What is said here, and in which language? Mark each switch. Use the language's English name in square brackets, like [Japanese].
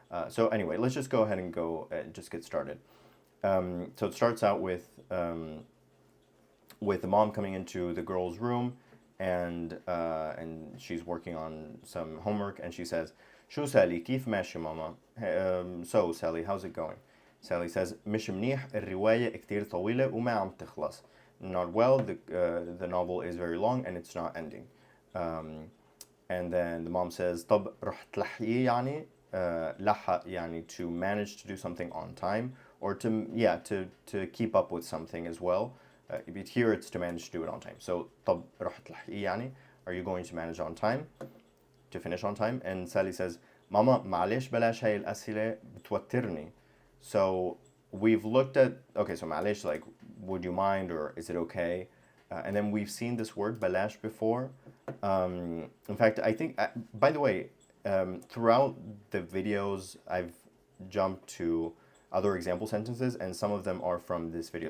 [English] So anyway, let's just go ahead and just get started. So it starts out with the mom coming into the girl's room, and she's working on some homework, and she says, "Shو Sally, [Arabic] كيف ماشي ماما?" [English] So Sally, how's it going? Sally says, [Arabic] "مش منيح, الرواية كتير طويلة وما عم تخلص." [English] Not well. The novel is very long and it's not ending. And then the mom says, [Arabic] طب رح تلحقي يعني? لحق يعني [English] to manage to do something on time, or to keep up with something as well. But here it's to manage to do it on time. So [Arabic] طب رح تلحقي يعني? [English] Are you going to manage on time? To finish on time? And Sally says, [Arabic] ماما معلش بلاش هاي الأسئلة بتوترني. [English] So we've looked at, okay, so [Arabic] معلش, [English] like, would you mind, or is it okay? And then we've seen this word balash before. In fact, I think, by the way, throughout the videos, I've jumped to other example sentences, and some of them are from this video.